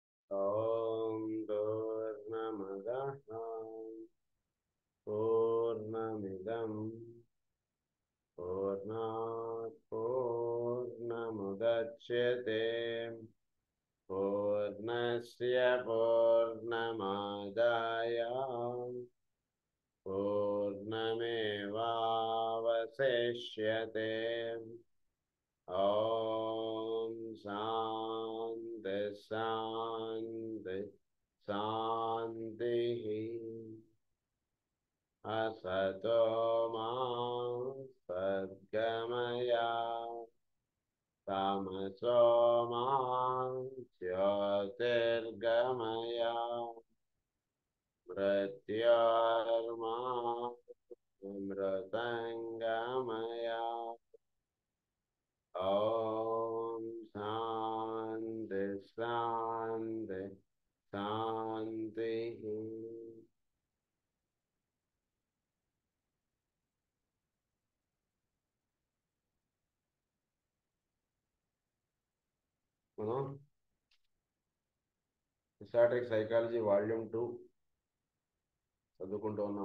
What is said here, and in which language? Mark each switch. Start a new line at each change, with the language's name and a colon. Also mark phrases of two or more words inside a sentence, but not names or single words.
Sanskrit: ఓం పూర్ణమదః పూర్ణమిదం పూర్ణాత్ పూర్ణముదచ్యతే పూర్ణస్య పూర్ణమాదాయ పూర్ణమేవావశిష్యతే. ఓం శాంతి శాంతి శాంతి. असतो मा सद्गमय तमसो मा ज्योतिर्गमय मृत्योर्मा मृतङ्गमय. ॐ शान्ति शान्ति शान्तिः.
Telugu: మనం హిస్టారిక్ సైకాలజీ వాల్యూమ్ 2 చదువుకుంటూ ఉన్నాం.